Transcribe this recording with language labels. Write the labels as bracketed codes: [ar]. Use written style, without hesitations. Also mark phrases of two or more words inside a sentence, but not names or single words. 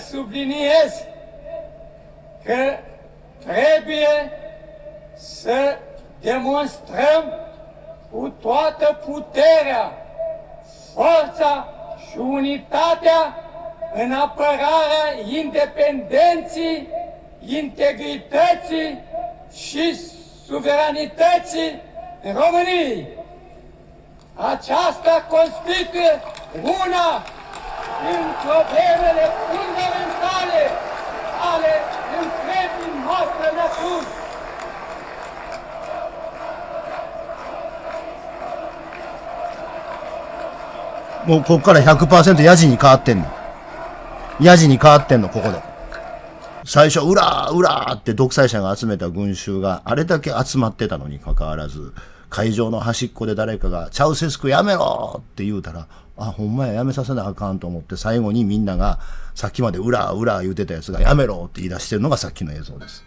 [ro] subliniez că trebuie să demonstrăm cu toată puterea, forța și unitatea în apărarea independenței, integrității și suveranității României. Aceasta constituie una din problemele fundamentale ale întregii noastre națiuni. [ja] もうここから 100% ヤジに変わってんの。ヤジに変わってんの、ここで。最初、うらーうらーって独裁者が集めた群衆があれだけ集まってたのに関わらず、会場の端っこで誰かが、チャウセスクやめろって言うたら、あ、ほんまや、やめさせなあかんと思って、最後にみんなが、さっきまでうらーうらー言うてたやつが、やめろって言い出してるのがさっきの映像です。